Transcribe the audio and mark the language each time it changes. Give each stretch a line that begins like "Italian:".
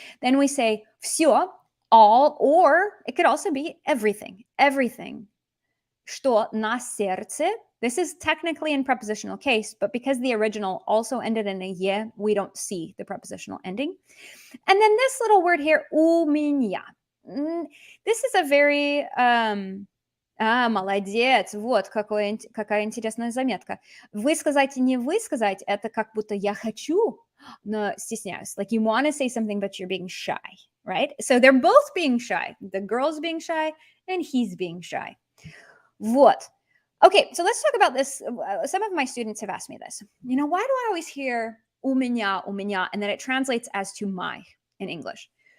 English: Then we say все, all, or it could also be everything, everything.
Russian: Что на сердце.
English: This is technically in prepositional case, but because the original also ended in a ye, we don't see the prepositional ending. And then this little word here, у меня. This is a very...
Russian: молодец, вот какая интересная заметка. Высказать и не высказать, это как будто я хочу, но стесняюсь.
English: Like you want to say something, but you're being shy, right? So they're both being shy. The girl's being shy, and he's being shy.
Russian: Вот.
English: Okay, so let's talk about this. Some of my students have asked me this. You know, why do I always hear у меня, and then it translates as to my in English?